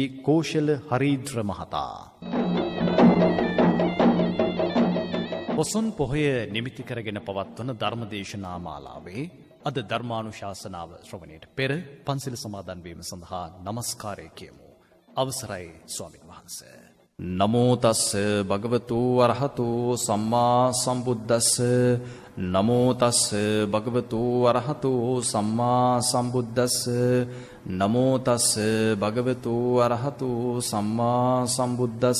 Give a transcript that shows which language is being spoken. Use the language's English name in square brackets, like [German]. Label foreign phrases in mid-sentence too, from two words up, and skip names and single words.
[Sinhala] කෝෂල හරීද්‍ර මහතා පොසොන් පොහොය නිමිති කරගෙන පවත්වන ධර්මදේශනා මාලාවේ අද ධර්මානුශාසනාව ශ්‍රවණයට පෙර පන්සිල් සමාදන් වීම සඳහා নমස්කාරය කියමු. අවසරයි ස්වාමීන් වහන්සේ. [Pali] නමෝ තස්ස භගවතු අරහතු සම්මා සම්බුද්දස්ස නමෝ තස්ස භගවතු අරහතු සම්මා සම්බුද්දස්ස නමෝ තස්ස භගවතු අරහතු සම්මා සම්බුද්දස්ස